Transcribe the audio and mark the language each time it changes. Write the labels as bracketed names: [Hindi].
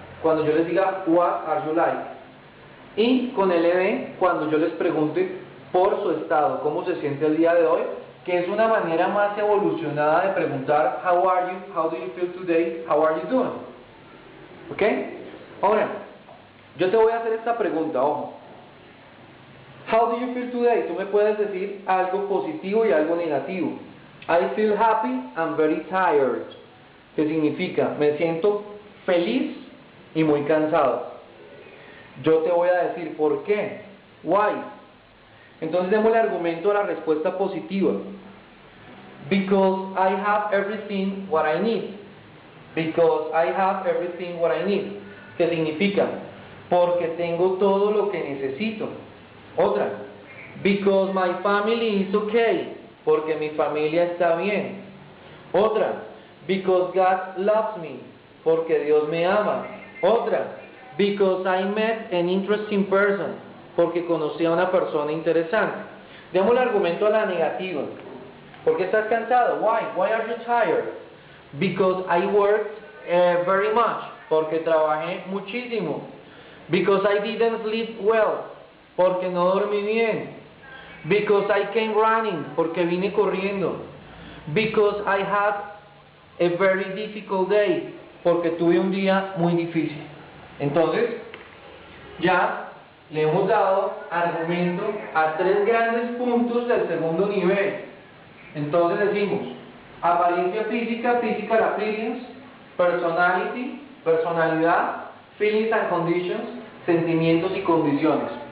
[Spanish] Cuando yo les diga [English] what are you like, [Spanish] y con el ed cuando yo les pregunte por su estado, cómo se siente el día de hoy, que es una manera más evolucionada de preguntar [English] how are you, how do you feel today, how are you doing. [Spanish] ¿Ok? Ahora, yo te voy a hacer esta pregunta, ojo. [English] How do you feel today? [Spanish] Tú me puedes decir algo positivo y algo negativo. [English] I feel happy and very tired. [Spanish] ¿Qué significa? Me siento feliz y muy cansado. Yo te voy a decir por qué. Why? Entonces démosle argumento a la respuesta positiva. [English] Because I have everything what I need. Because I have everything what I need. [Spanish] ¿Qué significa? Porque tengo todo lo que necesito. Otra. [English] Because my family is okay. [Spanish] Porque mi familia está bien. Otra. [English] Because God loves me. [Spanish] Porque Dios me ama. Otra. [English] Because I met an interesting person. [Spanish] Porque conocí a una persona interesante. Demos el argumento a la negativa. ¿Por qué estás cansado? Why? [English] Why are you tired? Because I worked very much. [Spanish] Porque trabajé muchísimo. [English] Because I didn't sleep well. [Spanish] Porque no dormí bien. [English] Because I came running. [Spanish] Porque vine corriendo. [English] Because I had a very difficult day. [Spanish] Porque tuve un día muy difícil. Entonces, ya le hemos dado argumento a tres grandes puntos del segundo nivel. Entonces decimos, apariencia física, [English] physical appearance, [Spanish] personality, personalidad, [English] feelings and conditions, [Spanish] sentimientos y condiciones.